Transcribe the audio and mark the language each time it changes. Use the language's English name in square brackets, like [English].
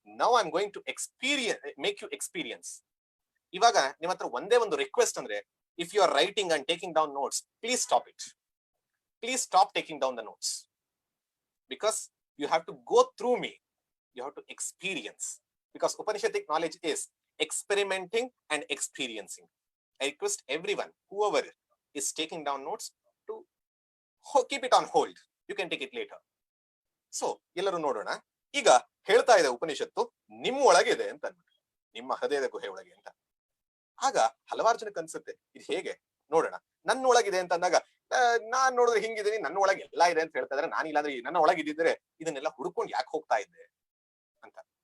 [English] Now I am going to make you experience. [Kannada] ಇವಾಗ ನಿಮ್ಮ ಹತ್ರ ಒಂದೇ ಒಂದು ರಿಕ್ವೆಸ್ಟ್ ಅಂದ್ರೆ, [English] If you are writing and taking down notes, please stop it. Please stop taking down the notes, because you have to go through me, you have to experience. Because Upanishadic knowledge is experimenting and experiencing. I request everyone, whoever is taking down notes, to keep it on hold. You can take it later. So [Kannada] ಎಲ್ಲರೂ ನೋಡೋಣ. ಈಗ ಹೇಳ್ತಾ ಇದೆ ಉಪನಿಷತ್ತು, ನಿಮ್ಮ ಒಳಗಿದೆ ಅಂತ ಅನ್ಬಿಟ್ಟು, ನಿಮ್ಮ ಹೃದಯದ ಗುಹೆ ಒಳಗೆ ಅಂತ. ಆಗ ಹಲವಾರು ಜನಕ್ಕೆ ಅನ್ಸುತ್ತೆ, ಇದು ಹೇಗೆ ನೋಡೋಣ, ನನ್ನ ಒಳಗಿದೆ ಅಂತ ಅಂದಾಗ, ನಾನ್ ನೋಡಿದ್ರೆ ಹಿಂಗಿದ್ದೀನಿ, ನನ್ನ ಒಳಗೆ ಎಲ್ಲ ಇದೆ ಅಂತ ಹೇಳ್ತಾ ಇದ್ರೆ, ನಾನು ಇಲ್ಲಾಂದ್ರೆ ನನ್ನ ಒಳಗಿದ್ದಿದ್ರೆ ಇದನ್ನೆಲ್ಲ ಹುಡ್ಕೊಂಡು ಯಾಕೆ ಹೋಗ್ತಾ ಇದ್ದೆ ಅಂತ.